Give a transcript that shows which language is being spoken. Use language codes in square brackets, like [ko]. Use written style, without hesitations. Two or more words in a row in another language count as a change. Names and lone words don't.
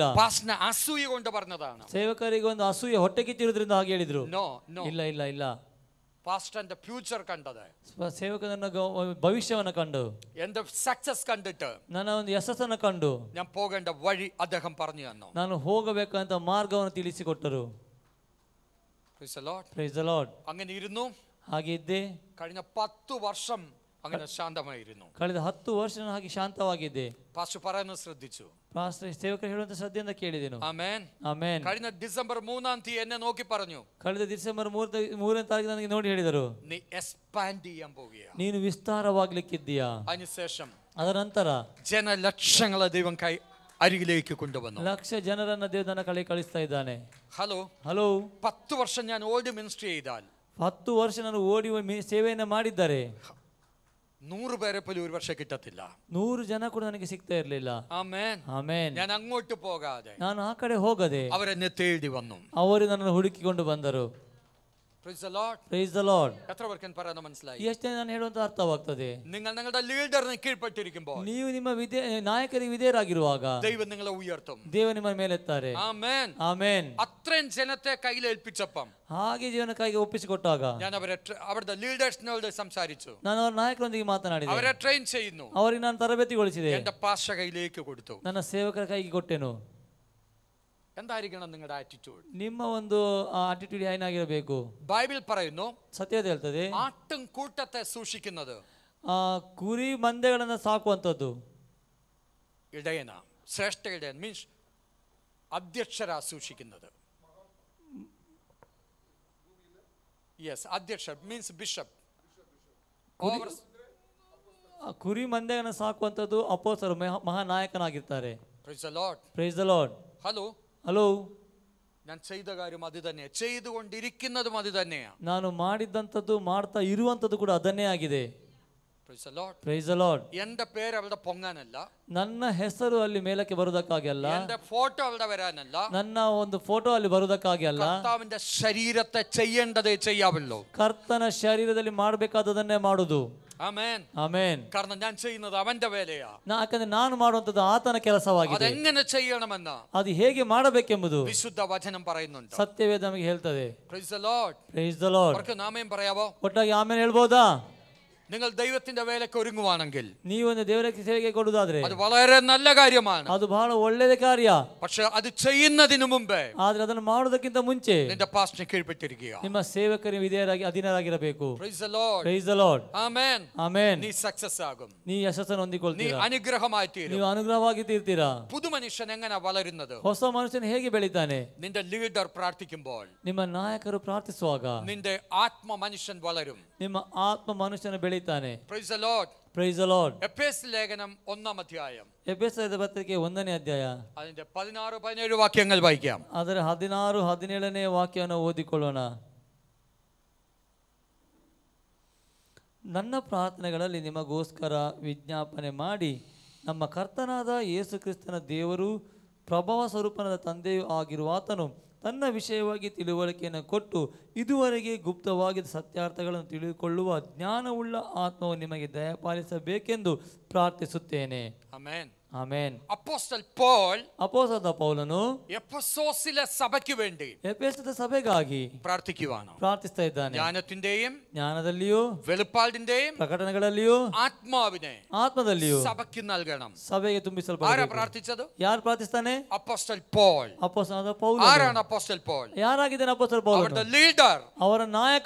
[ml] പാസ്റ്ററിനെ അസൂയ കൊണ്ട് പറഞ്ഞതാണ്. [kn] ಸೇವಕರಿಗೆ ಒಂದು ಅಸೂಯೆ ಹೊಟ್ಟೆ ಕಿಚ್ಚಿರೋದ್ರಿಂದ ಹಾಗೆ ಹೇಳಿದ್ರು. ಇಲ್ಲ ಇಲ್ಲ ಇಲ್ಲ, [ml] പാസ്റ്ററിന്റെ ഫ്യൂച്ചർ കണ്ടത്, [kn] ಸೇವಕನ ಭವಿಷ್ಯವನ್ನ ಕಂಡು, [ml] എന്റെ സക്സസ് കണ്ടിട്ട്, [kn] ನನ್ನ ಒಂದು ಯಶಸ್ಸನ್ನ ಕಂಡು, [ml] ഞാൻ പോകേണ്ട വഴി അദ്ദേഹം പറഞ്ഞു തന്നു. [kn] ನಾನು ಹೋಗಬೇಕಂತ ಮಾರ್ಗವನ್ನು ತಿಳಿಸಿಕೊಟ್ಟರು. [en] Praise the Lord. [ml] അങ്ങനെ ഇരുന്നു. [kn] ಹಾಗೆ ಇದ್ದೆ. [ml] കഴിഞ്ഞ 10 വർഷം അങ്ങനെ ശാന്തമായിരുന്നു. [kn] ಕಳೆದ 10 ವರ್ಷ ಹಾಗೆ ಶಾಂತವಾಗಿದ್ದೆ. [ml] പാസ്റ്റർ പറയുന്നത് ശ്രദ്ധിച്ചു. [kn] ಪಾಸ್ಟರ್ ಸೇವಕರು ಹೇಳುವಂತ ಶ್ರದ್ಧೆಯಿಂದ ಕೇಳಿದೆನು. [ml] ആമേൻ. [kn] ಆಮೆನ್. [ml] കഴിഞ്ഞ ഡിസംബർ 3-ാം തീയതി എന്നെ നോക്കി പറഞ്ഞു. [kn] ಕಳೆದ ಡಿಸೆಂಬರ್ 3ನೇ ತಾರೀಕು ನನಗೆ ನೋಡಿ ಹೇಳಿದರು, [ml] നീ എക്സ്പാൻഡ് ചെയ്യാൻ പോകുകയാണ്. [kn] ನೀನು ವಿಸ್ತಾರವಾಗ್ಲಿಕ್ಕಿದ್ದೀಯಾ. [ml] അതിനുശേഷം [kn] ಅದರ ನಂತರ [ml] ജനലക്ഷങ്ങളെ ദൈവം അരികിലേക്ക് കൊണ്ടുവന്നു. [kn] ಲಕ್ಷ ಜನರನ್ನ ದೇವರು ನನ್ನ ಕಡೆ ಕಳಿಸ್ತಾ ಇದ್ದಾನೆ. [ml] ഹലോ, 10 വർഷം ഞാൻ ഓടി മിനിസ്ട്രി ചെയ്താൽ, [kn] 10 ವರ್ಷ ನಾನು ಓಡಿ ಸೇವೆಯನ್ನ ಮಾಡಿದ್ದಾರೆ, [ml] 100 പേരെ പോലും ഒരു പക്ഷേ കിട്ടത്തില്ല. [kn] 100 ಜನ ಕೂಡ ನನಗೆ ಸಿಗ್ತಾ ಇರಲಿಲ್ಲ. [ml] ആമേൻ. [kn] ಆಮೆನ್. [ml] ഞാൻ അങ്ങോട്ട് പോകാതെ, [kn] ನಾನು ಆ ಕಡೆ ಹೋಗದೆ, [ml] അവരെന്നെ തേടി വന്നു. [kn] ಅವರು ನನ್ನನ್ನು ಹುಡುಕಿಕೊಂಡು ಬಂದರು. [en] Praise the Lord. Praise the Lord. [ml] എത്ര പേർക്ക് പറയുന്നത് മനസ്സിലായി? [kn] ಎಷ್ಟು ನಾನು ಹೇಳುವಂತ ಅರ್ಥವಾಗ್ತದೆ. [ml] നിങ്ങൾ നിങ്ങളുടെ ലീഡറിനെ കീഴ്പ്പെട്ടിരിക്കുമ്പോൾ, [kn] ನೀವು ನಿಮ್ಮ ನಾಯಕರಿಗೆ ವಿಧೇಯರಾಗಿರುವಾಗ [ml] ദൈവം നിങ്ങളെ ഉയർത്തും. [kn] ದೇವರು ನಿಮ್ಮ ಮೇಲೆತ್ತಾರೆ. [ml] ആമേൻ. [kn] ಆಮೆನ್. [ml] അത്രയും ജനത്തെ കയ്യിലേൽപ്പിച്ചപ്പം, [kn] ಹಾಗೆ ಜೀವನ ಕೈಗೆ ಒಪ್ಪಿಸಿಕೊಟ್ಟಾಗ [ml] ഞാൻ അവരുടെ ലീഡേഴ്സിനോട് സംസാരിച്ചു. [kn] ನಾನು ಅವರ ನಾಯಕರೊಂದಿಗೆ ಮಾತನಾಡಿದೆ. [ml] അവരെ ട്രെയിൻ ചെയ്യുന്നു. [kn] ಅವರಿಗೆ ನಾನು ತರಬೇತಿಗೊಳಿಸಿದೆ. [ml] എന്റെ പാസ്റ്റർ കയ്യിലേക്ക് കൊടുത്തു. [kn] ನನ್ನ ಸೇವಕರ ಕೈಗೆ ಕೊಟ್ಟೆನು. [ml] എന്തായിരിക്കണം നിങ്ങളുടെ ആറ്റിറ്റ്യൂഡ്? [kn] ನಿಮ್ಮ ಒಂದು ಆಟಿಟ್ಯೂಡ್ ಏನಾಗಿರಬೇಕು? [ml] ബൈബിൾ പറയുന്നു, [kn] ಸತ್ಯದ ಹೇಳ್ತದೆ, [ml] ആട്ടും കൂട്ടത്തെ സൂക്ഷിക്കുന്നത് [kn] ಕುರಿ ಮಂದೆಗಳನ್ನ ಸಾಕುವಂಥದ್ದು [ml] ഇടയന, ശ്രേഷ്ഠ ഇടയൻ മീൻസ് അധ്യക്ഷരാ സൂക്ഷിക്കുന്നത്. യെസ്, അധ്യക്ഷ [en] means bishop. [kn] ಕುರಿ ಮಂದೆಗಳನ್ನ ಸಾಕುವಂಥದ್ದು ಅಪೋಸ್ತಲರು, ಮಹಾನಾಯಕನಾಗಿರ್ತಾರೆ. [en] Praise the Lord. Praise the Lord. [ml] ഹലോ, ഞാൻ ചെയ്ത കാര്യം അത് തന്നെ, ചെയ്തുകൊണ്ടിരിക്കുന്നതും അത് തന്നെയാണ്. [kn] ನಾನು ಮಾಡಿದಂಥದ್ದು ಮಾಡ್ತಾ ಇರುವಂಥದ್ದು ಕೂಡ ಅದನ್ನೇ ಆಗಿದೆ. [en] Praise the Lord. [ml] എന്റെ പേര് അവിടെ പൊങ്ങാനല്ല, [kn] ನನ್ನ ಹೆಸರು ಅಲ್ಲಿ ಮೇಲಕ್ಕೆ ಬರುವುದಕ್ಕಾಗಿ ಅಲ್ಲ, [ml] എന്റെ ഫോട്ടോ അവിടെ വരാനല്ല, [kn] ನನ್ನ ಒಂದು ಫೋಟೋ ಅಲ್ಲಿ ಬರುವುದಕ್ಕಾಗಿ ಅಲ್ಲ, [ml] കർത്താവിന്റെ ശരീരത്തെ ചെയ്യേണ്ടതേ ചെയ്യാവുള്ളൂ. [kn] ಕರ್ತನ ಶರೀರದಲ್ಲಿ ಮಾಡಬೇಕಾದದನ್ನೇ ಮಾಡುದು. [ml] ആമേൻ, [kn] ಆಮೆನ್. [ml] കാരണം ഞാൻ ചെയ്യുന്നത് അവന്റെ വേലയാ. [kn] ಯಾಕಂದ್ರೆ ನಾನು ಮಾಡುವಂತದ್ದು ಆತನ ಕೆಲಸವಾಗಿದೆ. [ml] അതെങ്ങനെ ചെയ്യണമെന്ന് [kn] ಅದು ಹೇಗೆ ಮಾಡಬೇಕೆಂಬುದು [ml] വിശുദ്ധ വചനം പറയുന്നുണ്ട്. [kn] ಸತ್ಯವೇದ ನಮಗೆ ಹೇಳ್ತದೆ. [en] Praise the Lord. Praise the Lord. [ml] അവർക്ക് നാമേം പറയാവോ? [kn] ಒಟ್ಟಾಗಿ ಆಮೇಲೆ ಹೇಳ್ಬೋದಾ? [ml] നിങ്ങൾ ദൈവത്തിന്റെ വേലയ്ക്ക് ഒരുങ്ങുവാണെങ്കിൽ, [kn] ನೀವೊಂದು ದೇವರ ಸೇವೆಗೆ ಕೊಡುವುದಾದ್ರೆ [ml] അത് വളരെ നല്ല കാര്യമാണ്. [kn] ಅದು ಬಹಳ ಒಳ್ಳೆಯ ಕಾರ್ಯ. [ml] പക്ഷെ അത് ചെയ്യുന്നതിന് മുമ്പേ [kn] ಆದ್ರೆ ಅದನ್ನು ಮಾಡುವುದಕ್ಕಿಂತ ಮುಂಚೆ [ml] നിന്റെ പാസ്റ്റിനെ കീഴ്പ്പെട്ടിരിക്കുക. [kn] ನಿಮ್ಮ ಸೇವಕರಿಗೆ ವಿಧೇಯರಾಗಿ ಅಧೀನರಾಗಿರಬೇಕು. [en] Praise the Lord. Praise the Lord. [ml] ആമേൻ. [kn] ಆಮೆನ್. [ml] നീ സക്സസ് ആകും. [kn] ನೀ ಯಶಸ್ಸನ್ನು [ml] നീ [kn] ಹೊಂದಿಕೊಳ್ತೀರಾ. [ml] അനുഗ്രഹമായി തീരും. [kn] ನೀವು ಅನುಗ್ರಹವಾಗಿ ತೀರ್ತೀರಾ. [ml] പുതു മനുഷ്യൻ എങ്ങനെ വളരുന്നത്? [kn] ಹೊಸ ಮನುಷ್ಯನು ಹೇಗೆ ಬೆಳೀತಾನೆ? [ml] നിന്റെ ലീഡർ പ്രാർത്ഥിക്കുമ്പോൾ [kn] ನಿಮ್ಮ ನಾಯಕರು ಪ್ರಾರ್ಥಿಸುವಾಗ [ml] നിന്റെ ആത്മ മനുഷ്യൻ വളരും. [kn] ನಿಮ್ಮ ಆತ್ಮ ಮನುಷ್ಯನು ಬೆಳೀತಾನೆ. [en] Praise the Lord. Praise the Lord. [ml] എഫേസ്യ ലേഖനം 1-ാം അധ്യായം [kn] ಎಫೆಸದ ಪತ್ರಿಕೆ 1ನೇ ಅಧ್ಯಾಯ [ml] അതിന്റെ 16-17 വാക്യങ്ങൾ വായിക്കാം. [kn] ಅದರ 16-17ನೇ ವಾಕ್ಯವನ್ನು ಓದಿಕೊಳ್ಳೋಣ. ನನ್ನ ಪ್ರಾರ್ಥನೆಗಳಲ್ಲಿ ನಿಮಗೋಸ್ಕರ ವಿಜ್ಞಾಪನೆ ಮಾಡಿ ನಮ್ಮ ಕರ್ತನಾದ ಯೇಸು ಕ್ರಿಸ್ತನ ದೇವರು ಪ್ರಭಾವ ಸ್ವರೂಪನಾದ ತಂದೆಯೂ ಆಗಿರುವಾತನು ತನ್ನ ವಿಷಯವಾಗಿ ತಿಳುವಳಿಕೆಯನ್ನು ಕೊಟ್ಟು ಇದುವರೆಗೆ ಗುಪ್ತವಾಗಿದ್ದ ಸತ್ಯಾರ್ಥಗಳನ್ನು ತಿಳಿದುಕೊಳ್ಳುವ ಜ್ಞಾನವುಳ್ಳ ಆತ್ಮವು ನಿಮಗೆ ದಯಪಾಲಿಸಬೇಕೆಂದು ಪ್ರಾರ್ಥಿಸುತ್ತೇನೆ. [ml] ആമേൻ. [kn] ಆಮೆನ್. [ml] അപ്പോസ്തലൻ പോൾ [kn] ಅಪೊಸ್ತಲ ಪೌಲನು [ml] എഫെസോസിലെ സഭയ്ക്ക് വേണ്ടി [kn] ಎಫೆಸದ ಸಭೆಗಾಗಿ [ml] പ്രാർത്ഥിക്കുവാണ്. [kn] ಪ್ರಾರ್ಥಿಸ್ತಾ ಇದ್ದಾನೆ. [ml] ജ്ഞാനത്തിന്റെയും [kn] ಜ್ಞಾನದಲ್ಲಿಯೂ [ml] വെളിപ്പാടിന്റെയും [kn] ಪ್ರಕಟಣೆಗಳಲ್ಲಿಯೂ [ml] ആത്മാവിനെ [kn] ಆತ್ಮದಲ್ಲಿಯೂ [ml] സഭയ്ക്ക് നൽകണം. [kn] ಸಭೆಗೆ [ml] ആരാ [kn] ತುಂಬಿಸಲ್ಪಡಬೇಕು. [ml] പ്രാർത്ഥിച്ചത്? [kn] ಯಾರು ಪ್ರಾರ್ಥಿಸ್ತಾನೆ? [ml] അപ്പോസ്തലൻ പോൾ. [kn] ಅಪೊಸ್ತಲನಾದ ಪೌಲನು. [ml] ആരാണ് അപ്പോസ്തലൻ പോൾ? [kn] ಯಾರಾಗಿದ್ದಾನೆ ಅಪೊಸ್ತಲ ಪೌಲನು? [ml] അവരുടെ ലീഡർ, [kn] ಅವರ ನಾಯಕ,